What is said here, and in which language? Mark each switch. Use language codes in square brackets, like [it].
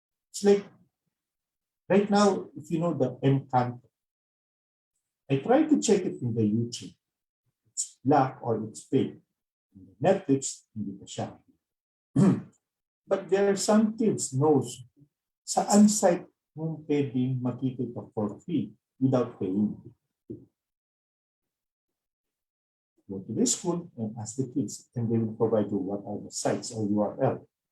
[en] It's like, right now, if you know the Encanto, I try to check it in the YouTube. It's black or it's fake. In the Netflix, [tl] hindi pa siya. [en] But there are some kids knows [tl] saan site mong pwedeng makita ito [en] for free without paying. Go to the school and ask the kids, and they will provide you what are the sites or URL.